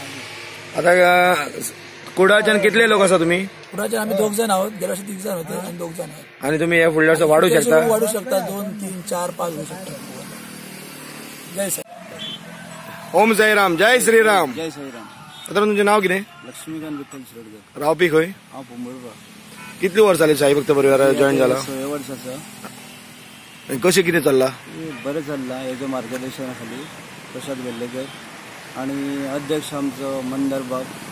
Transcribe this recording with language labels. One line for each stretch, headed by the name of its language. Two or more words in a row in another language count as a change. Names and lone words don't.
Konkani: आता कुडाळच्यान कितले लोक आसा तुम्ही?
Marathi: कुडाळचे आम्ही 2 जण आहोत. गेल्या वर्षी 3 जण होते आणि 2 जण आहोत.
Konkani: आणि तुम्ही या फुडल्या वर्षी वाढू शकता?
Marathi: 2, 3, 4, 5 होऊ शकतात. जय साई.
Konkani: ओम साईराम. जय श्रीराम. जय साईराम. आता तुमचे नाव कितें? लक्ष्मीकांत विठ्ठल शिरोडकर. रावपी खंय? हांव पोंबुर्बा. कितली वर्स जाली साई भक्त परिवारात जॉईन जाला? 6 वर्साचा. कशें कितें चल्ला? बरें चल्लां. हेजे मार्गदर्शनाखाली प्रसाद वेल्लेकर आणि अध्यक्ष आमचो मंदार बाब.